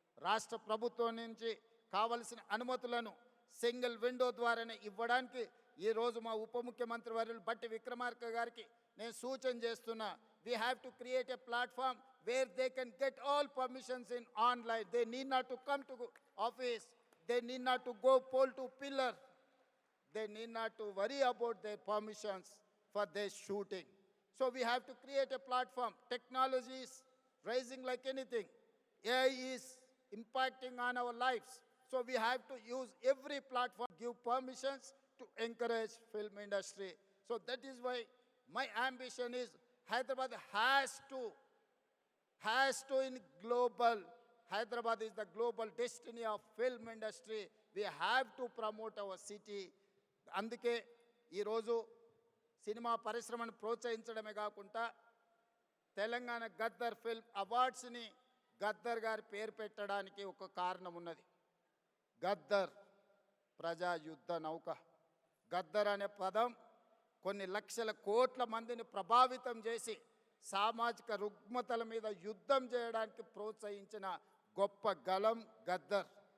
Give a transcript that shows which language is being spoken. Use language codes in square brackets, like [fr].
[te] రాష్ట్ర ప్రభుత్వం నుంచి కావలసిన అనుమతులను సింగిల్ విండో ద్వారానే ఇవ్వడానికి ఈరోజు మా ఉప ముఖ్యమంత్రి వర్యులు బట్టి విక్రమార్క గారికి నేను సూచన చేస్తున్నా. [en] We have to create a platform where they can get all permissions in online. They need not to come to office, they need not to go pole to pillar, they need not to worry about their permissions for their shooting. So we have to create a platform. Technology is rising like anything. AI is impacting on our lives. So we have to use every platform, give permissions to encourage film industry. So that is why my ambition is Hyderabad has to in global. Hyderabad is the global destiny of film industry. We have to promote our city. [te] అందుకే ఈరోజు cinema పరిశ్రమను ప్రోత్సహించడమే కాకుండా Telangana Gaddar film అవార్డ్స్ని Gaddar గారి పేరు పెట్టడానికి ఒక కారణం ఉన్నది. గద్దర్ ప్రజా యుద్ధ నౌక. గద్దర్ అనే పదం కొన్ని లక్షల కోట్ల మందిని ప్రభావితం చేసి సామాజిక రుగ్మతల మీద యుద్ధం చేయడానికి ప్రోత్సహించిన గొప్ప గలం గద్దర్.